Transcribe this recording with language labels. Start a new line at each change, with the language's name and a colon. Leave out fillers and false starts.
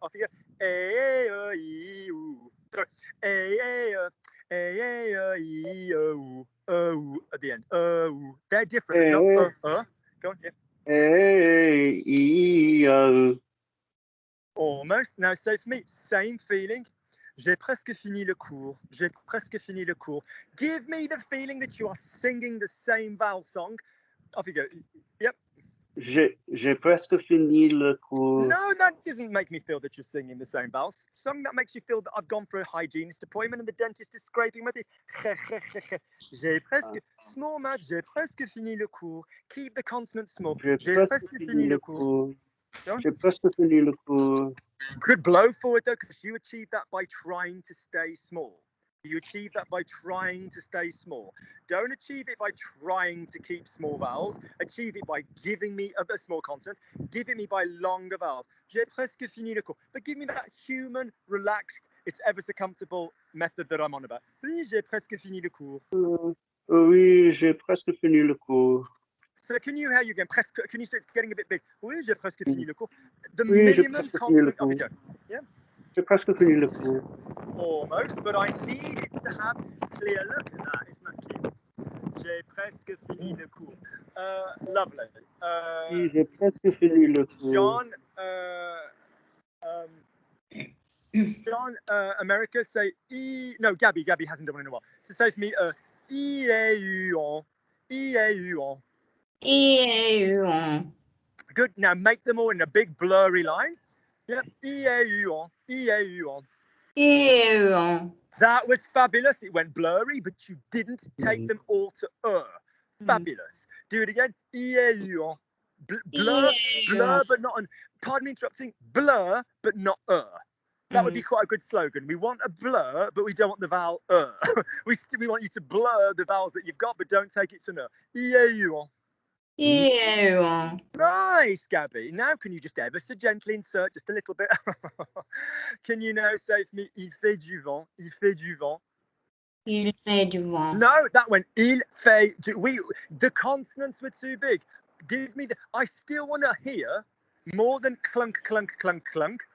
English: Off you go. A-E-I-O-U. Sorry. A-E-I-O. A-E-I-O-U. O at the end. O. They're different. Not Go on. Yeah. A-E-I-O. Almost. Now, say for me, same feeling.
French: J'ai presque fini le cours. J'ai presque fini le cours.
English: Give me the feeling that you are singing the same vowel song. Off you go. Yep.
French: J'ai presque fini le cours.
English: No, that doesn't make me feel that you're singing the same vowels. Something that makes you feel that I've gone for a hygienist appointment and the dentist is scraping my teeth.
French: J'ai presque,
English: small mouth,
French: j'ai presque fini le cours.
English: Keep the consonants small.
French: J'ai presque fini le cours. J'ai presque fini le cours.
English: Good blow forward though, because you achieve that by trying to stay small. You achieve that by trying to stay small. Don't achieve it by trying to keep small vowels. Achieve it by giving me other small consonants. Give it me by longer vowels.
French: J'ai presque fini le cours.
English: But give me that human, relaxed, it's ever so comfortable method that I'm on about.
French: Oui, j'ai presque fini le cours. Oui, j'ai presque fini le cours.
English: So can you hear you again? Presque, can you say it's getting a bit big?
French: Oui, j'ai presque fini le cours.
English: The
French: Oui, j'ai
English: minimum
French: presque fini le
English: consonant. Off you
French: cours.
English: go. Yeah.
French: J'ai presque fini le cours.
English: Almost, but I need it to have clear look at that. Isn't that cute?
French: J'ai presque fini le cours.
English: Lovely.
French: Oui, j'ai presque fini le cours.
English: John, America, say E. No, Gabby hasn't done one in a while. So say for me, E-A-U-on. E-A-U-on. E-A-U-on. Good. Now make them all in a big blurry line. Yep. E-A-U-on. E-A-U-on. E-A-U-on. That was fabulous. It went blurry, but you didn't take them all to Fabulous. Do it again. E-A-U-on. Blur, but not on. Pardon me interrupting. Blur, but not That would be quite a good slogan. We want a blur, but we don't want the vowel we want you to blur the vowels that you've got, but don't take it to n. E-A-U-on. E-A-U-on. Nice, Gabby. Now, can you just ever so gently insert just a little bit? Can you now say for me,
French: il fait du vent,
English: il fait du vent?
French: Il fait du vent.
English: No, that went il fait du. The consonants were too big. Give me the. I still want to hear more than clunk, clunk, clunk, clunk.